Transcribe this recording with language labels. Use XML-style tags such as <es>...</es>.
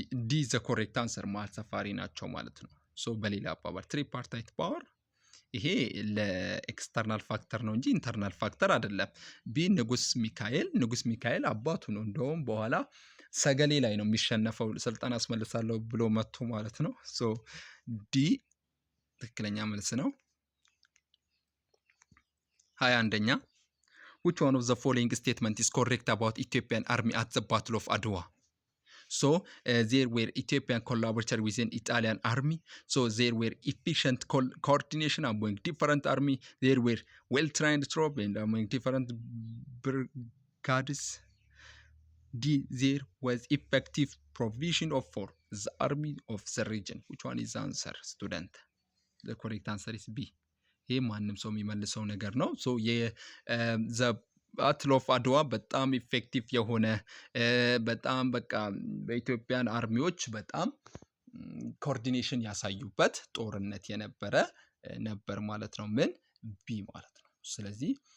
<am>ዲ ዘ ኮሬክት አንሰር መሃል ሰፋሪ ናቸው ማለት ነው። ሶ በሌላ አባባል ትሪፓርታይት ፓወር ይሄ ለኤክስተርናል ፋክተር ነው እንጂ ኢንተርናል ፋክተር አይደለም። ቢ ንጉስ ሚካኤል አባቱ ነው። እንደውም በኋላ ሰገሌ ላይ ነው የሚሸነፈው ስልጣን አስመልሳለሁ ብሎ መጥቶ ማለት ነው። ሶ ዲ ትክክለኛ መልስ ነው። 21ኛ</am> <en>which one of the following statement is correct about Ethiopian army at the battle of Adwa? So there were Ethiopian collaborator within Italian army. So there were efficient coordination among different army. There were well-trained troops and among different brigades. There was effective provision of for the army of the region. Which one is the answer, student? The correct answer is B.</en> <am>ይሄ ማንም ሰው የሚመልሰው ነገር ነው። ሶ ዘ ባትል ኦፍ አድዋ በጣም ኢፌክቲቭ የሆነ በጣም በቃ በኢትዮጵያን አርሚዎች በጣም ኮኦርዲኔሽን ያሳዩበት ጦርነት የነበረ ነበር ማለት ነው። ምን ቢ ማለት ነው። ስለዚህ</am>